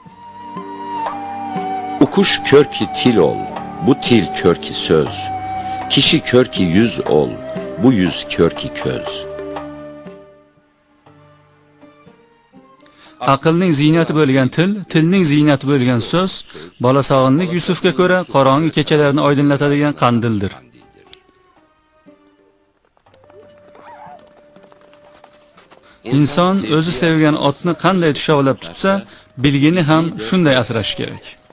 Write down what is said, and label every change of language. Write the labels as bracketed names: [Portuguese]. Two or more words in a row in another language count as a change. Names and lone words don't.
[Old Turkish] O kuş kör ki til ol, bu til kör ki söz. Kişi kör ki yüz ol, bu yüz kör ki köz. [Uzbek] Aqlning ziynati bo'lgan til, tilning ziynati bo'lgan so'z, bola sog'inlik Yusufga ko'ra qorong'i kechalarni oydinlatadigan qandildir. Inson o'zi sevgan otni qanday tushovlab tutsa, bilgini ham shunday asrash kerak.